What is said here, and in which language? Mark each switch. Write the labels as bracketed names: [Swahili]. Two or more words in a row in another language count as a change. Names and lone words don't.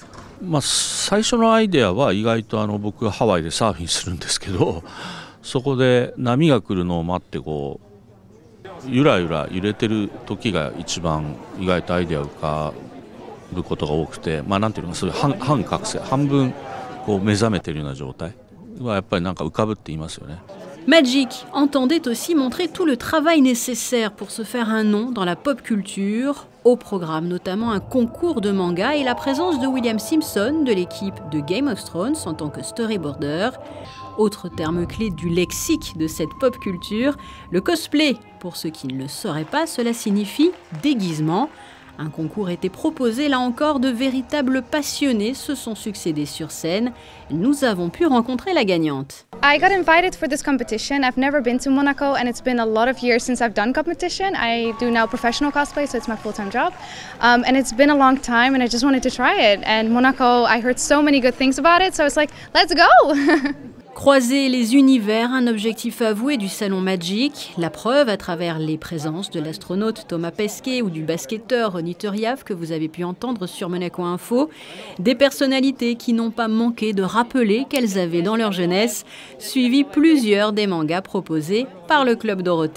[Japanese] 最初のアイデアは意外と僕がハワイでサーフィンするんですけど、そこで波が来るのを待ってゆらゆら揺れてる時が一番意外とアイデア浮かぶことが多くて、なんていうのかそういう半覚醒、半分目覚めてるような状態はやっぱりなんか浮かぶって言いますよね。 [French] Magic entendait aussi montrer tout le travail nécessaire pour se faire un nom dans la [English] pop culture. [French] Au programme notamment un concours de manga et la présence de William Simpson de l'équipe de Game of Thrones en tant que storyboarder. Autre terme clé du lexique de cette [English] pop culture, [French] le cosplay. Pour ceux qui ne le sauraient pas, cela signifie déguisement. Un concours était proposé, là encore, de véritables passionnés se sont succédés sur scène. Nous avons pu rencontrer la gagnante. [English] I got invited for this competition. I've never been to Monaco and it's been a lot of years since I've done competition. I do now professional cosplay, so it's my full-time job. And it's been a long time and I just wanted to try it. And Monaco, I heard so many good things about it, so I was like, let's go! [French] Croiser les univers, un objectif avoué du Salon Magic. La preuve à travers les présences de l'astronaute Thomas Pesquet ou du basketteur Ronny Turiaf que vous avez pu entendre sur Monaco Info. Des personnalités qui n'ont pas manqué de rappeler qu'elles avaient dans leur jeunesse suivi plusieurs des mangas proposés par le Club Dorothée.